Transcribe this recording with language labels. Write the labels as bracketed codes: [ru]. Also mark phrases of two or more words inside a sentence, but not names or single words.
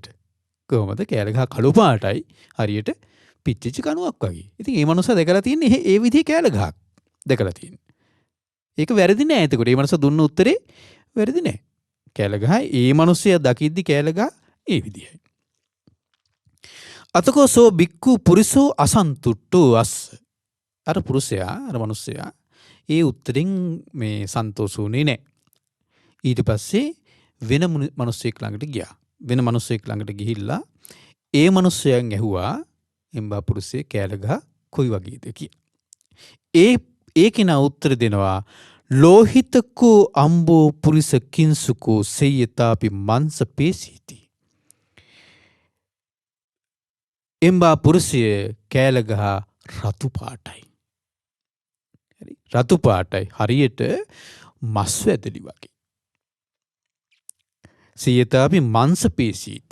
[si] කොහොමද කෑල්ල ගහ කළු පාටයි හරියට පිච්චිච්ච කණුවක් වගේ. ඉතින් මේ මනුස්සයා දැකලා තියෙන්නේ ඒ විදිහේ කෑල්ල ගහක් දැකලා තියෙන්නේ. ඒක වැරදි නෑ. එතකොට මේ මනුස්සයා දුන්න උත්තරේ වැරදි නෑ. කෑල්ල ගහ ඒ මනුස්සයා දකිද්දි කෑල්ල ගහ ඒ විදිහයි. [pi] අතකෝ සෝ බික්කු පුරිසෝ අසන්තුට්ඨෝ අස්ස. [si] අර පුරුෂයා අර මනුස්සයා ඒ උත්තරින් මේ සන්තෝෂුනේ නෑ. ඊට පස්සේ වෙන මනුස්සයෙක් ළඟට ගියා. වෙන මනුස්සයෙක් ළඟට ගිහිල්ලා ඒ මනුස්සයන් ඇහුවා එම්බා පුරුෂයේ කෑල්ල ගහ කොයි වගේද කියලා. ඒ කෙනා උත්තර දෙනවා [pi] ලෝහිතකෝ අම්බෝ පුරිස කිංසුකෝ සෙය්‍යතාපි මංස පේසීති. [si] එම්බා පුරුෂය කෑලගහ රතු පාටයි. රතු පාටයි හරියට මස් වැදලි වගේ. [pi] සියතාපි මංස පේසීති.